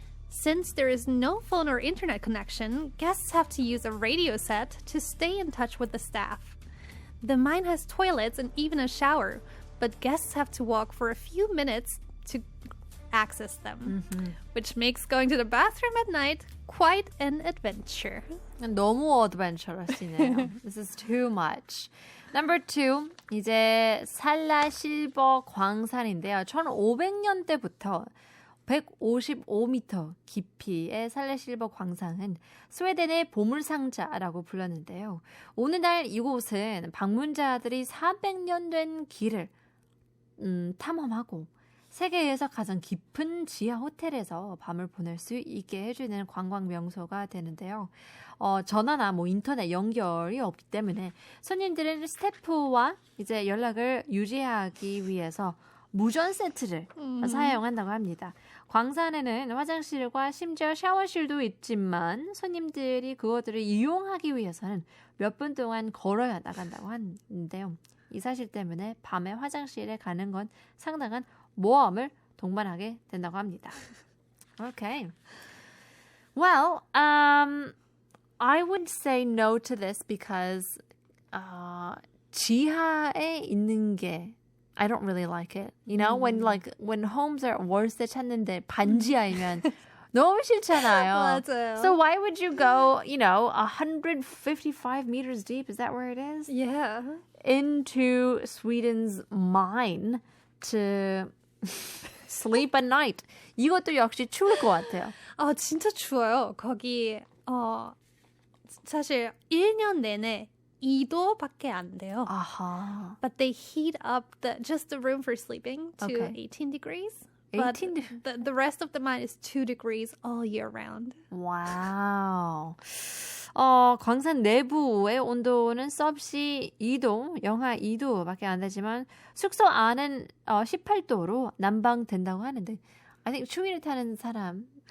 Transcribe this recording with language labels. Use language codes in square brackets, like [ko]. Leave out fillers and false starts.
[en] Since there is no phone or internet connection, guests have to use a radio set to stay in touch with the staff. The mine has toilets and even a shower, but guests have to walk for a few minutes to access them, which makes going to the bathroom at night quite an adventure. [ko] 너무 adventurous이네요. [en] This is too much. Number 2, [ko] 이제 살라 실버 광산인데요. 1500년대부터 155m 깊이의 살라 실버 광산은 스웨덴의 보물상자라고 불렸는데요. 오늘날 이곳은 방문자들이 400년 된 길을 탐험하고 세계에서 가장 깊은 지하 호텔에서 밤을 보낼 수 있게 해주는 관광 명소가 되는데요. 전화나 뭐 인터넷 연결이 없기 때문에 손님들은 스태프와 이제 연락을 유지하기 위해서 무전 세트를 사용한다고 합니다. 광산에는 화장실과 심지어 샤워실도 있지만 손님들이 그것들을 이용하기 위해서는 몇 분 동안 걸어야 나간다고 하는데요. 이 사실 때문에 밤에 화장실에 가는 건 상당한 모험을 동반하게 된다고 합니다. [en] Okay. Well, I would say no to this because [ko] 지하에 있는 게 [en] I don't really like it. You know, when homes are [ko] 월세 찾는데 반지하이면 너무 싫잖아요. 맞아요. [en] So why would you go, 155 meters deep? Is that where it is? Yeah. Into Sweden's mine to sleep at night. [ko] 이것도 역시 추울 것 같아요. 진짜 추워요. 거기 사실 1년 내내 2도밖에 안 돼요. 아하. [en] But they heat up just the room for sleeping to 18 degrees. But the rest of the mine is 2 degrees all year round. [ko] 와우. 광산 내부의 온도는 섭씨 2도, 영하 2도밖에 안 되지만 숙소 안은 18도로 난방된다고 하는데 [en] I think [ko] 추위를 타는 사람